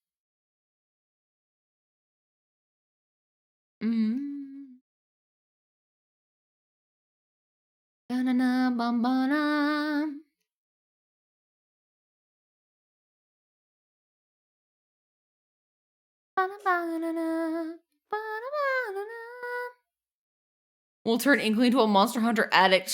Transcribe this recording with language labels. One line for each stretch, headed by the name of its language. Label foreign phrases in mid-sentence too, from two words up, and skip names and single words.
English: Mm. Da-na-na-bum-ba-na. Ba-na-ba-na-na. Ba-na-ba-na-na. We'll turn Inkling into a Monster Hunter addict.